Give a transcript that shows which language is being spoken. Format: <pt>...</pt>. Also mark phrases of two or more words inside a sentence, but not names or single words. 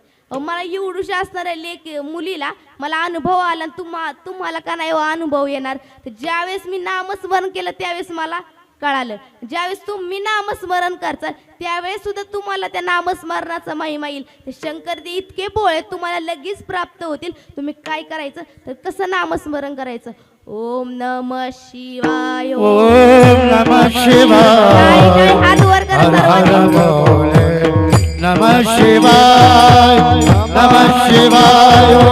<mr>मला एवढूशा असणाऱ्या मुलीला मला अनुभव आला, तुम्हाला का नाही अनुभव येणार. तर ज्यावेळेस मी नामस्मरण केलं त्यावेळेस मला कळालं. ज्यावेळेस तुम्ही नामस्मरण करताल त्यावेळेस सुद्धा तुम्हाला त्या नामस्मरणाचा महिमा येईल. ते शंकरदेव इतके बोळे तुम्हाला लगेच प्राप्त होतील. तुम्ही काय करायचं तर कसं नामस्मरण करायचं,</mr> <sa>ओम नमः शिवाय, ओम नमः शिवाय,</sa> <mr>काय हात वर करा सर्वांनी.</mr> <sa>नमः शिवाय, नमः शिवाय,</sa>